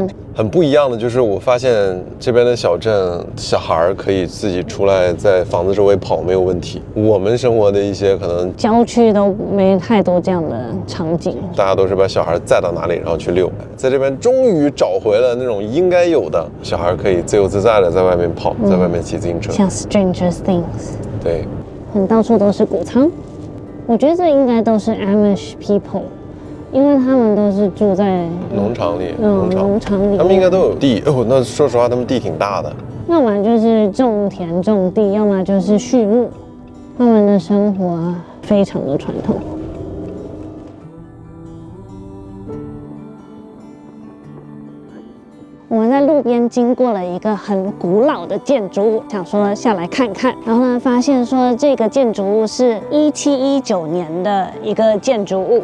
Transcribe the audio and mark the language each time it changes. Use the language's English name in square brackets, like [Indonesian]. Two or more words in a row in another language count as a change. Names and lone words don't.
[Chinese] 很不一樣的就是我發現這邊的小鎮小孩可以自己出來在房子周圍跑沒有問題。我們生活的一些可能郊區都沒太多這樣的場景，大家都是把小孩載到哪裡然後去遛。在這邊終於找回了那種應該有的小孩可以自由自在的在外面跑，在外面騎自行車，像 Stranger Things。對，很到處都是穀倉，我覺得這應該都是 [English] Amish people。 [Chinese] 因為他們都是住在農場裡，農場裡，他們應該都有地哦。那說實話，他們地挺大的。要麼就是種田種地，要麼就是畜牧。他們的生活非常的傳統。我們在路邊經過了一個很古老的建築物，想說下來看看，然後呢，發現說這個建築物是1719年的一個建築物。